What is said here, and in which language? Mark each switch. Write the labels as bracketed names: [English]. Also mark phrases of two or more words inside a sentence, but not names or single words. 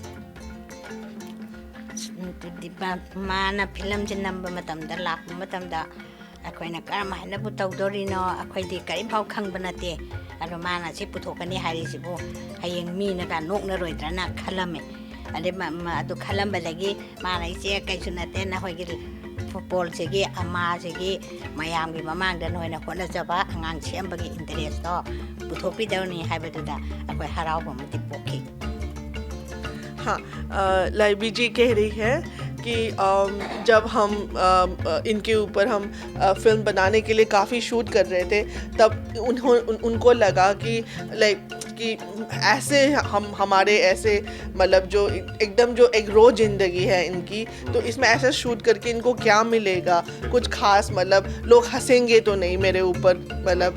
[Manipuri] ꯃꯥꯅ ꯐꯤꯂꯝꯁꯦ ꯅꯝꯕ ꯃꯇꯝꯗ ꯂꯥꯛꯄ ꯃꯇꯝꯗ ꯑꯩꯈꯣꯏꯅ ꯀꯔꯝꯍꯥꯏꯅꯕꯨ ꯇꯧꯗꯣꯔꯤꯅꯣ ꯑꯩꯈꯣꯏꯗꯤ ꯀꯔꯤꯝꯐꯥꯎ ꯈꯪꯕ ꯅꯠꯇꯦ ꯑꯗꯣ ꯃꯥꯅ ꯁꯤ ꯄꯨꯊꯣꯛꯀꯅꯤ ꯍꯥꯏꯔꯤꯁꯤꯕꯨ ꯍꯌꯦꯡ ꯃꯤꯅꯒ ꯅꯣꯛꯅꯔꯣꯏꯗ꯭ꯔꯅ ꯈꯜꯂꯝꯃꯦ ꯑꯗꯩ ꯑꯗꯨ ꯈꯜꯂꯝꯕꯗꯒꯤ ꯃꯥꯅ ꯏꯆꯦ ꯀꯩꯁꯨ ꯅꯠꯇꯦ ꯅꯈꯣꯏꯒꯤ ꯐꯨꯠꯕꯣꯜꯁꯤꯒꯤ ꯑꯃꯥꯁꯤꯒꯤ ꯃꯌꯥꯝꯒꯤ ꯃꯃꯥꯡꯗ ꯅꯣꯏꯅ ꯍꯣꯠꯅꯖꯕ ꯑꯉꯥꯡ ꯁꯦꯝꯕꯒꯤ ꯏꯟꯇꯔꯦꯁꯇꯣ पुथोपीदवनी है हराव पोखी। [Hindi] हाँ लाइबी जी कह रही है कि जब हम इनके ऊपर हम फिल्म बनाने के लिए काफ़ी शूट कर रहे थे तब उनको लगा कि कि ऐसे हमारे ऐसे मतलब जो एकदम जो एक रोज़ ज़िंदगी है इनकी, तो इसमें ऐसा शूट करके इनको क्या मिलेगा, कुछ खास मतलब लोग हंसेंगे तो नहीं मेरे ऊपर मतलब।